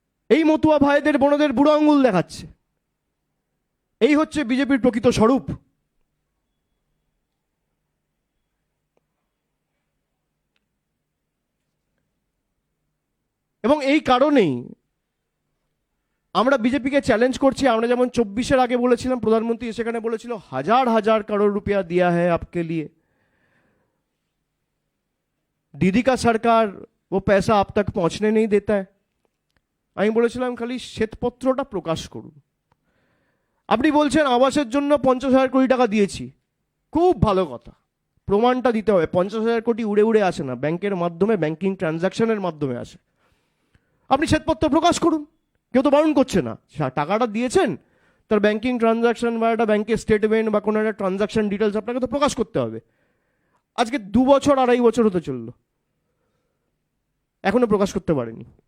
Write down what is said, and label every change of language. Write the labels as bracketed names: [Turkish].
[Bangla] এই মতুয়া ভাইদের বোনদের বুড়ো আঙুল দেখাচ্ছে। এই হচ্ছে বিজেপির প্রকৃত স্বরূপ। এবং এই কারণেই আমরা বিজেপিকে চ্যালেঞ্জ করছি। আমরা যেমন 24-এর আগে বলেছিলাম, প্রধানমন্ত্রী সেখানে বলেছিল [Hindi] 1000 करोड़ रुपया दिया है आपके लिए, दीदी का सरकार वो पैसा आप तक पहुंचने नहीं देता है। [Bangla] আমি বলেছিলাম খালি শ্বেতপত্রটা প্রকাশ করুন। আপনি বলছেন আবাসের জন্য 50,000 কোটি টাকা দিয়েছি, খুব ভালো কথা, প্রমাণটা দিতে হবে। 50,000 কোটি উড়ে উড়ে আসে না, ব্যাংকের মাধ্যমে, ব্যাংকিং ট্রানজাকশনের মাধ্যমে আসে। আপনি শ্বেতপত্র প্রকাশ করুন, কেউ তো বারণ করছে না। টাকাটা দিয়েছেন, তার ব্যাংকিং ট্রানজাকশন বা একটা ব্যাংকের স্টেটমেন্ট বা কোনো একটা ট্রানজাকশন ডিটেলস আপনাকে তো প্রকাশ করতে হবে। আজকে 2 বছর 2.5 বছর হতে চললো, এখনো প্রকাশ করতে পারেনি।